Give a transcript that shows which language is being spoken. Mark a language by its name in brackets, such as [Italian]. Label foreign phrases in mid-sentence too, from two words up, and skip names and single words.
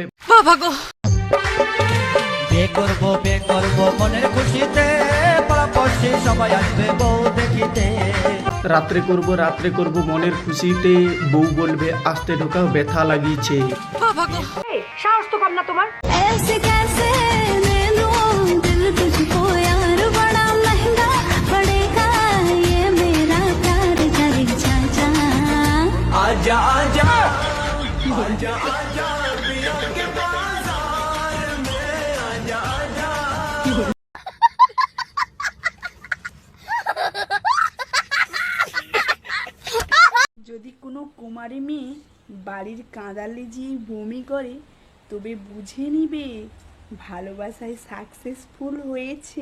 [Bangla] বাবা গো, বে করবো মনের খুশিতে, পাড়াপড়শি সবাই আসবে বউ দেখিতে। রাত্রে করব মনের খুশিতে, বউ বলবে আসতে ঢোকা ব্যথা লাগিয়েছে। বাবা গো, সাহস তো কম না তোমার। [Hindi] ऐसे कैसे ले लूं दिल तुझको यार, बड़ा महंगा पड़ेगा ये मेरा प्यार, करे चाचा। आजा आजा आजा आजा पिया के बाजार में, आजा आजा। [Bangla] যদি কোনো কুমারী মেয়ে বাড়ির কাঁদালে যে বমি করে, তবে বুঝে নিবে ভালোবাসায় সাকসেসফুল হয়েছে।